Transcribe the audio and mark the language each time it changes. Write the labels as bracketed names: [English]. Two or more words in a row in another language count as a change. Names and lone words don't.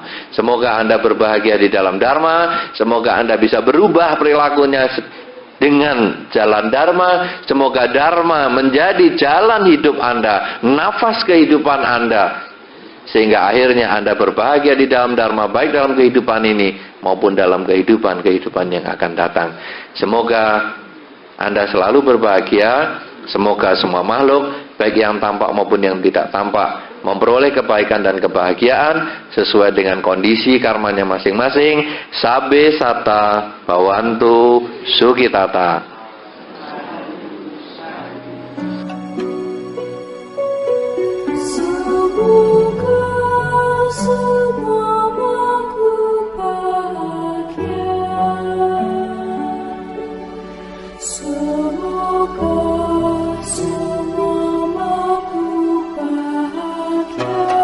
[Indonesian] Semoga Anda berbahagia di dalam Dharma, semoga Anda bisa berubah perilakunya dengan jalan Dharma, semoga Dharma menjadi jalan hidup Anda, nafas kehidupan Anda, sehingga akhirnya Anda berbahagia di dalam Dharma, baik dalam kehidupan ini maupun dalam kehidupan yang akan datang. Semoga Anda selalu berbahagia, semoga semua makhluk, baik yang tampak maupun yang tidak tampak, memperoleh kebaikan dan kebahagiaan sesuai dengan kondisi karmanya masing-masing. [Pali] Sabe sata bawantu sukitata. [Indonesian] Semoga semua makhluk bahagia. Semoga semua makhluk bahagia.